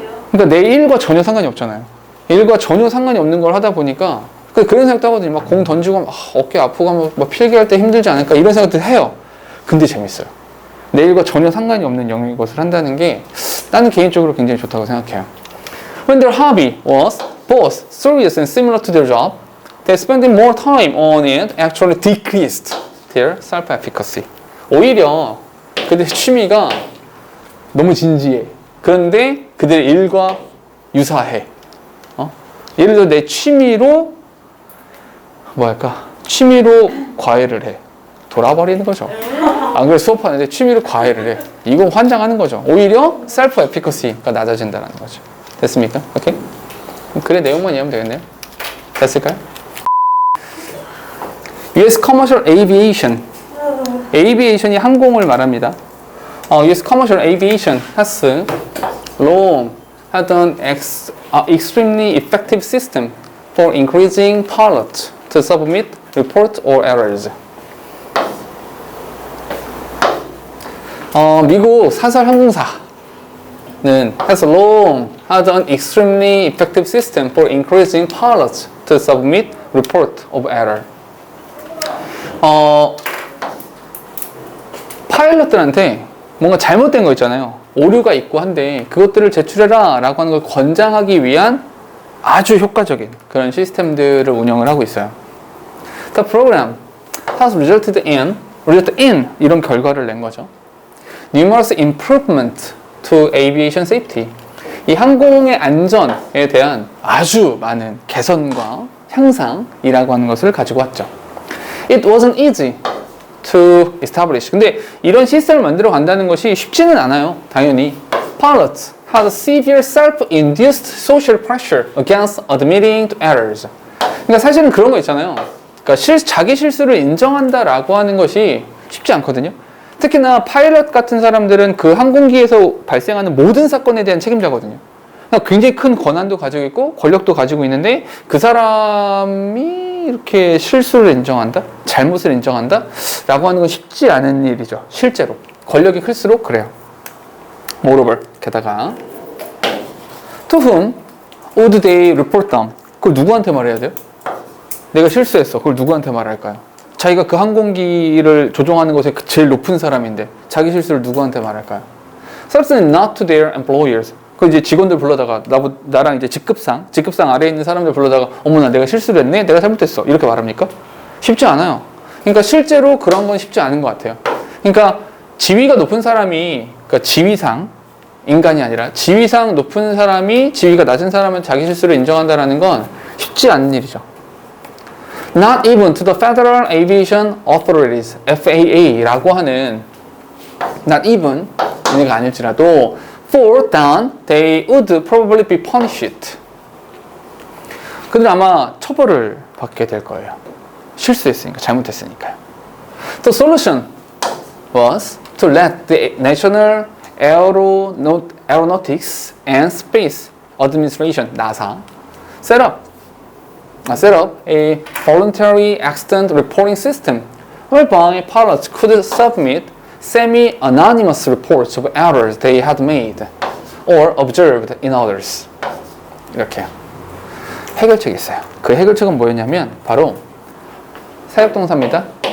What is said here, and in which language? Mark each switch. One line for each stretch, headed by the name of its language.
Korean: 그러니까 내 일과 전혀 상관이 없잖아요. 일과 전혀 상관이 없는 걸 하다 보니까 그런 생각도 하거든요. 막 공 던지고 어깨 아프고 막 필기할 때 힘들지 않을까 이런 생각도 해요. 근데 재밌어요. 내 일과 전혀 상관이 없는 영역의 것을 한다는 게 나는 개인적으로 굉장히 좋다고 생각해요.
English: When their hobby was both serious and similar to their job, they spending more time on it actually decreased their self-efficacy.
Korean: 오히려 그들의 취미가 너무 진지해. 그런데 그들의 일과 유사해. 예를 들어 내 취미로 취미로 과외를 해. 돌아버리는 거죠. 안 그래 수업하는데 취미로 과외를 해. 이건 환장하는 거죠. 오히려 셀프 에피커시가 낮아진다는 거죠. 됐습니까? 오케이? 글의 내용만 이해하면 되겠네요. 됐을까요?
English: US Commercial Aviation.
Korean: Aviation이 항공을 말합니다.
English: US Commercial Aviation has long had an extremely effective system for increasing pilots to submit report or errors.
Korean: 미국 사설 항공사는
English: has long had an extremely effective system for increasing pilots to submit report of error.
Korean: 파일럿들한테 뭔가 잘못된 거 있잖아요. 오류가 있고 한데 그것들을 제출해라 라고 하는 걸 권장하기 위한 아주 효과적인 그런 시스템들을 운영을 하고 있어요.
English: The program has resulted in
Korean: 이런 결과를 낸 거죠.
English: Numerous improvement to aviation safety.
Korean: 이 항공의 안전에 대한 아주 많은 개선과 향상이라고 하는 것을 가지고 왔죠.
English: It wasn't easy to establish.
Korean: 근데 이런 시스템을 만들어 간다는 것이 쉽지는 않아요. 당연히.
English: Pilots had severe self-induced social pressure against admitting to errors.
Korean: 그러니까 사실은 그런 거 있잖아요. 그러니까 자기 실수를 인정한다라고 하는 것이 쉽지 않거든요. 특히나 파일럿 같은 사람들은 그 항공기에서 발생하는 모든 사건에 대한 책임자거든요. 그러니까 굉장히 큰 권한도 가지고 있고 권력도 가지고 있는데 그 사람이 이렇게 실수를 인정한다? 잘못을 인정한다? 라고 하는 건 쉽지 않은 일이죠. 실제로. 권력이 클수록 그래요.
English: Moreover,
Korean: 게다가
English: To whom would they report them?
Korean: 그걸 누구한테 말해야 돼요? 내가 실수했어. 그걸 누구한테 말할까요? 자기가 그 항공기를 조종하는 것에 제일 높은 사람인데 자기 실수를 누구한테 말할까요? Certainly not to their employers. 그 이제 직원들 불러다가 나랑 이제 직급상 아래에 있는 사람들 불러다가 어머나 내가 실수를 했네? 내가 잘못했어. 이렇게 말합니까? 쉽지 않아요. 그러니까 실제로 그런 건 쉽지 않은 것 같아요. 그러니까 지위가 높은 사람이 그러니까 지위상 인간이 아니라 지위상 높은 사람이 지위가 낮은 사람은 자기 실수를 인정한다는 건 쉽지 않은 일이죠.
English: Not even to the Federal Aviation Authorities,
Korean: FAA라고 하는
English: not even
Korean: 얘가 아닐지라도
English: for then they would probably be punished.
Korean: 그들 아마 처벌을 받게 될 거예요. 실수했으니까, 잘못했으니까요.
English: The solution was to let the National Aeronautics and Space Administration, NASA, set up a voluntary accident reporting system whereby pilots could submit semi-anonymous reports of errors they had made or observed in others.
Korean: 이렇게 해결책이 있어요. 그 해결책은 뭐였냐면 바로 사역동사입니다.